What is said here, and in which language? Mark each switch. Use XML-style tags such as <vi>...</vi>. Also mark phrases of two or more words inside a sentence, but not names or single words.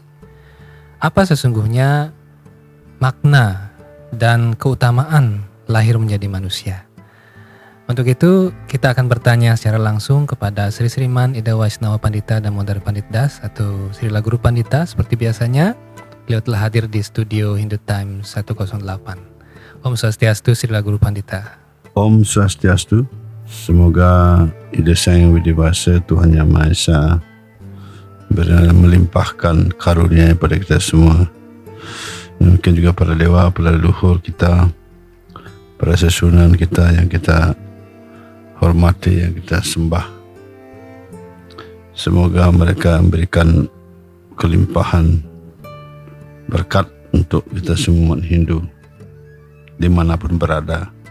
<id>Apa sesungguhnya makna dan keutamaan lahir menjadi manusia? Untuk itu kita akan bertanya secara langsung kepada Sri Sriman Ida Waisnawa Pandita Damodar Pandit Das atau Srila Guru Pandita. Seperti biasanya beliau telah hadir di studio Hindu Times 108. Om Swastiastu, Srila Guru Pandita. Om Swastiastu. Semoga Ida Sang Widibasa Tuhan Yang Maha Esa melimpahkan karunia pada kita semua. Mungkin juga para dewa, para leluhur kita, para sesunan kita yang kita hormati, yang kita sembah. Semoga mereka memberikan kelimpahan berkat untuk kita semua umat Hindu dimanapun berada.</id>